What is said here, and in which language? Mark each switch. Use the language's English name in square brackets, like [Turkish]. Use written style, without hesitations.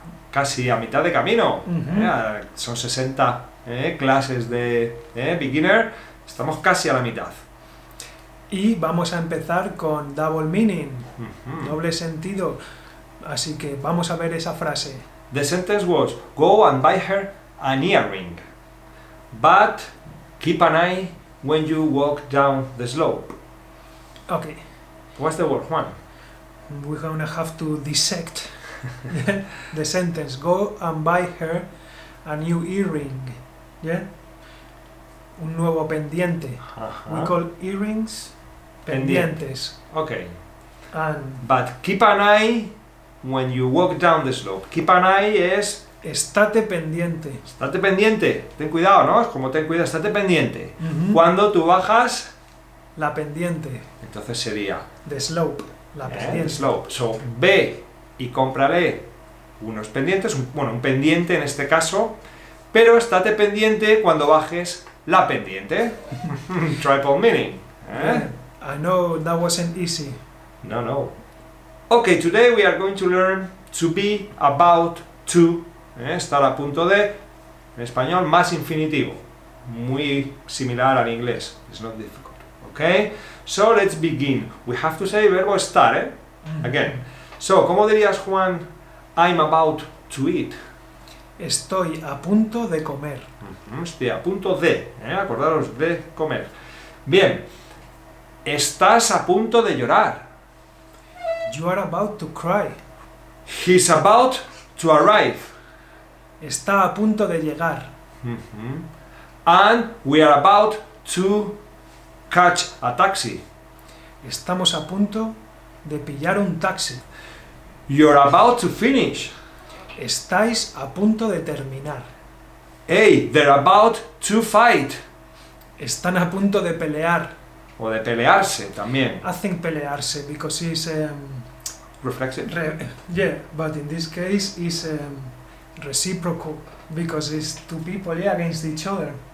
[Spanish] Casi a mitad de camino. Son 60 clases de beginner. Estamos casi a la mitad. Y vamos a empezar con [English] double meaning, [Spanish] doble sentido. Así que vamos a ver esa frase. [English] The sentence was, go and buy her an earring, but keep an eye when you walk down the slope. Okay, What's the word, Juan? we're gonna have to dissect the sentence. Go and buy her a new earring. Yeah? [Spanish] Un nuevo pendiente. [English] We call earrings pendientes. Okay. And But keep an eye when you walk down the slope. Keep an eye es [Spanish] estate pendiente. estate pendiente, ten cuidado, ¿no? Es como ten cuidado, estate pendiente. Ujú. Cuando tú bajas, La pendiente. entonces sería [English] The slope. [Spanish] La pendiente. [English] slope. [Spanish] So, ve y cómprale unos pendientes, un pendiente en este caso, pero estate pendiente cuando bajes la pendiente. [English] Triple meaning. I know that wasn't easy. No. Okay, today we are going to learn to be, about, to. [Spanish] Estar a punto de, en español, más infinitivo. Muy similar al inglés. [English] It's not difficult. Okay? So let's begin. We have to say [Spanish] verbo estar, [English] Again. So, [Spanish] ¿cómo dirías, [English] Juan, I'm about to eat? [Spanish] Estoy a punto de comer. Estoy a punto de, acordaros de comer. Bien. Estás a punto de llorar. [English] You are about to cry. He's about to arrive. [Spanish] Está a punto de llegar. [English] And we are about to catch a taxi. [Spanish] Estamos a punto de pillar un taxi. [English] You're about to finish. [Spanish] Estáis a punto de terminar. [English] Hey, they're about to fight. [Spanish] Están a punto de pelear. O de pelearse también. Hacen pelearse [English] because it's Reflexive. yeah, but in this case it's reciprocal because it's two people against each other.